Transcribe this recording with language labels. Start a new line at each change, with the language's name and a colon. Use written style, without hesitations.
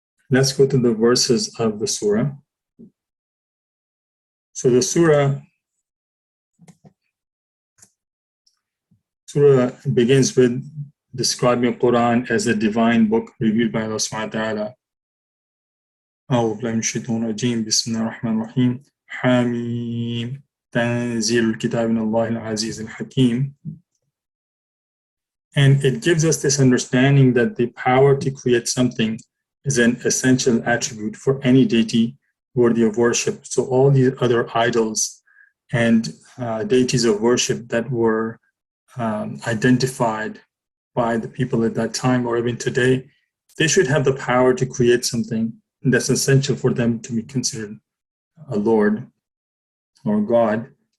English: Let's go to the verses of the surah. So the surah begins with describing Quran as a divine book revealed by Allah subhanahu wa ta'ala.
Arabic: أعوذ بالله من الشيطان الرجيم بسم الله الرحمن الرحيم حميم تنزيل الكتاب من الله العزيز الحكيم.
English: And it gives us this understanding that the power to create something is an essential attribute for any deity worthy of worship. So all these other idols and deities of worship that were identified by the people at that time or even today, they should have the power to create something that's essential for them to be considered a Lord or God.